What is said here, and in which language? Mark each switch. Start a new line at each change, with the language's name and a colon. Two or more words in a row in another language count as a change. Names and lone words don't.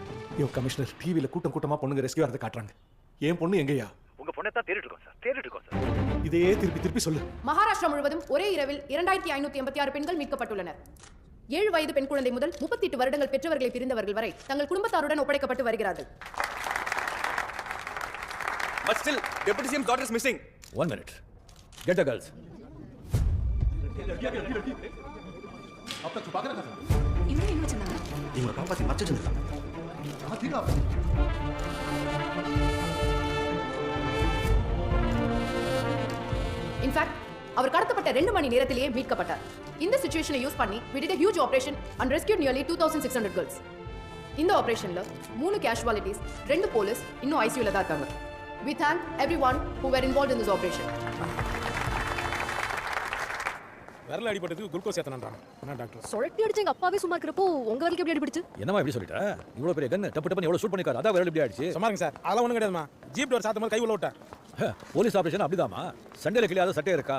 Tamil: கமிஷனர், டிவியில் கூட்டமா பொண்ணுங்க ரெஸ்கியூ ஆகிறத காட்டுறாங்க. என் பொண்ணு எங்கேயா? உங்க பொண்ணை தான் தேடிட்டு இருக்கோம் சார். தேடிட்டு இருக்கோம் சார். இதையே திருப்பி சொல்லு. மகாராஷ்டிரா முழுவதும் ஒரே இரவில் 2586 பெண்கள் மீட்கப்பட்டுள்ளனர். 7 வயது பெண் குழந்தை முதல் 38 வருடங்கள் பெற்றவர்களை பிரிந்தவர்கள் வரை தங்கள் குடும்பத்தாருடன் ஒப்படைக்கப்பட்டு வருகிறார்கள்.
English: But still, Deputy CM's daughter is missing. 1 minute. Get the girls.
Hindi: अब तक छुपा के रखा था. इन्होंने इन्होंने चला.
Tamil: இவங்க காப்பாற்றி மறைச்சிட்டு இருக்காங்க.
Hindi: ठीक है.
Tamil: இன்ஃபேக்ட் அவர் கடத்தப்பட்ட 2 மணி நேரத்திலேயே மீட்கப்பட்டார். இந்த
English: situation use
Tamil: பண்ணி
English: we did a huge operation and rescued nearly 2600 girls.
Tamil: இந்த ஆபரேஷன்ல 3 கேஷுவாலிட்டிஸ், 2 போலீஸ் இன்னும் ஐசியூல தான் இருக்காங்க.
English: We thank everyone who were involved in this operation.
Tamil: விரல் அடிபட்டதுக்கு குளுக்கோஸ் ஏத்தனன்றாங்க. என்ன டாக்டர்? சொலட்டி அடிச்சு எங்க அப்பாவே சும்மா இருக்கிறப்போ உங்க வரைக்கும் எப்படி அடிபடுச்சு? என்னமா இப்படி சொல்லிட்ட? இவ்வளவு பெரிய கன் டப்பு டப்புன்னு எவ்வளவு ஷூட் பண்ணிருக்காரு. அதான் விரல் இப்படி ஆயிடுச்சு. சும்மாங்க சார். அதெல்லாம் ஒண்ணும் கிடையாதுமா.
English: jeep door
Tamil: சாத்தும் போது கை உள்ள விட்டா.
English: police operation
Tamil: அப்படிதாமா. சண்டையில கிளியாத சட்டை இருக்கா?